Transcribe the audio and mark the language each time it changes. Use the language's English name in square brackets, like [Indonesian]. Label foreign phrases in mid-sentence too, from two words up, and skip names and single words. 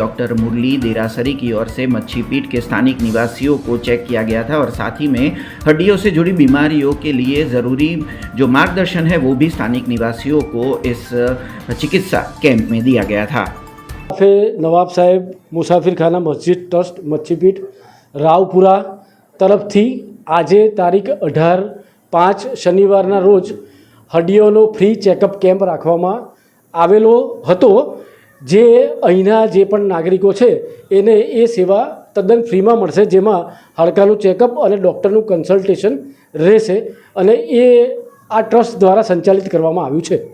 [Hindi] डॉक्टर मुरली देरासरी की ओर से मच्छीपीठ के स्थानिक निवासियों को चेक किया गया था और साथ ही में हड्डियों से जुड़ी बीमारियों के लिए ज़रूरी जो मार्गदर्शन है वो भी स्थानिक निवासियों को इस चिकित्सा कैंप में दिया गया था। [Gujarati] નવાબ સાહેબ મુસાફિર ખાના મસ્જિદ ટ્રસ્ટ મચ્છીપીઠ રાવપુરા તરફથી આજે તારીખ 18/5 શનિવારના રોજ હડ્ડીઓનો [English] free checkup camp [Gujarati] રાખવામાં આવેલો હતો। જે અહીંના જે પણ નાગરિકો છે એને એ સેવા તદ્દન ફ્રીમાં મળશે, જેમાં હાડકાનું ચેકઅપ અને ડૉક્ટરનું કન્સલ્ટેશન રહેશે અને એ આ ટ્રસ્ટ દ્વારા સંચાલિત કરવામાં આવ્યું છે।